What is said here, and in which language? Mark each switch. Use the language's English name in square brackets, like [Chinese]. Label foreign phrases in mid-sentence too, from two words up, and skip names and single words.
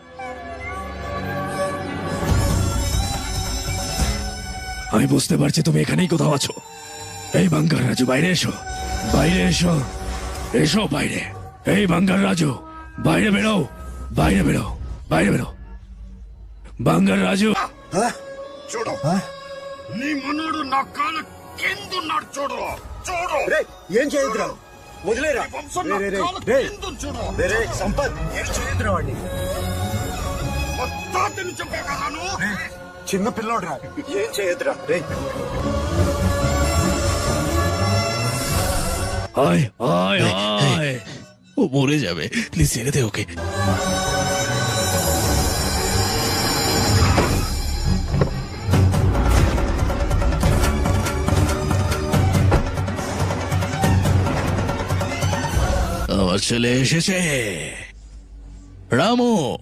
[Bangla] আমি বুঝতে পারছি তুমি এখানেই কোথাও আছো। এই বাঙ্গার রাজু, বাইরে এসো, বাইরে এসো, এসো বাইরে। এই বাঙ্গার রাজু, বাইরে বেরো, বাইরে বেরো, বাইরে বেরো। বাঙ্গার রাজু, [Telugu] చూడు నీ మనోడు నా కాళ్ళ కిందున్నాడు చూడు చూడు ఏం చేయదురా వదిలేరా సంపత్ ఏం చేయదురా వాడిని మొత్తాన్ని చెప్పే కదా నువ్వు చిన్న పిల్లోడురా ఏం చేయదురా రే [Bangla] আয় আয় আয়। ও মরে যাবে, প্লিজ ছেড়ে দে ওকে। আমার ছেলে এসেছে, রামু।